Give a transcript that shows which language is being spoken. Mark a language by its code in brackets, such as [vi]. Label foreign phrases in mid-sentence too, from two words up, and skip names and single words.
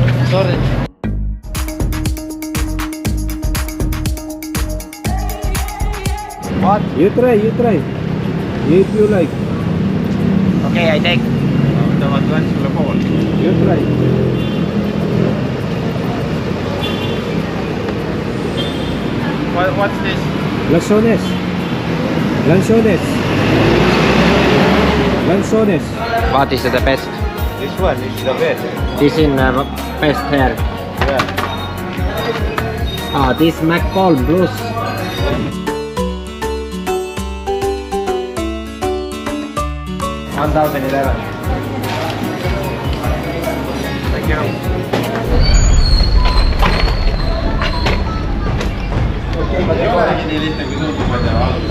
[en] Sorry. What? You try. If you like. Okay, I take. [et] Tahavad ka sulle pool. [en] You try. What's this? Lanzones. What is the best? This one is the best. This in best here. Yeah. This McCall Plus. $1,011. Thank you. [et] Ei olegi nii lihtne, kui tundub, ma ei tea, alguses.